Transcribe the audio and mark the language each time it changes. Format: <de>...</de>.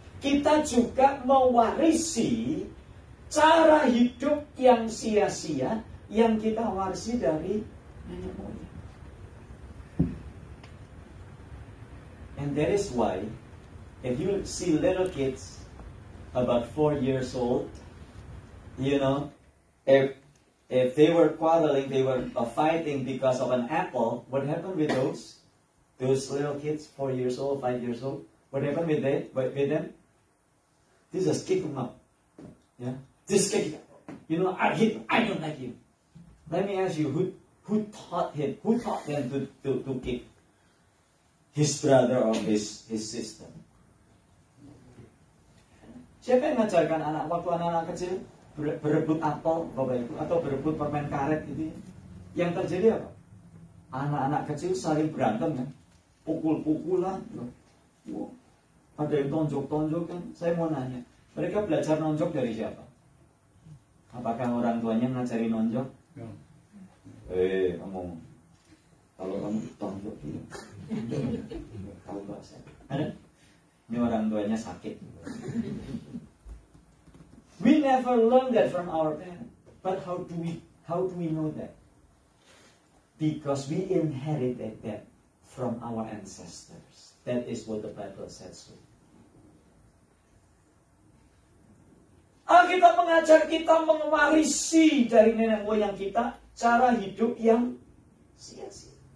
<id>Kita juga mewarisi cara hidup yang sia-sia yang kita warisi dari nenek moyang.</id> <en>And that is why, if you see little kids about 4 years old, you know, if they were quarreling, they were fighting because of an apple, what happened with those little kids, 4 years old, 5 years old? What happened with them? They just kick them up. Yeah, just kick it. You know, I hate him. I don't like him. Let me ask you, who taught him? Who taught them to kick his brother or his sister?</en> <id>Siapa yang mengajarkan waktu anak-anak kecil berebut apel, Bapak Ibu, atau berebut permen karet gitu? Yang terjadi apa? Anak-anak kecil saling berantem kan, pukul-pukulan. Wow. Ada yang tonjok-tonjok kan. Saya mau nanya, mereka belajar nonjok dari siapa? Apakah orang tuanya ngajari nonjok? Ngomong, kalau kamu tonjok gitu, kalau bahasa ada? Ini orang tuanya sakit.</id> <en>We never learn that from our parents. But how do we know that? Because we inherited that from our ancestors. That is what the Bible says.</en> <id>Alkitab mengajar kita mewarisi dari nenek moyang kita cara hidup yang sia-sia.</id>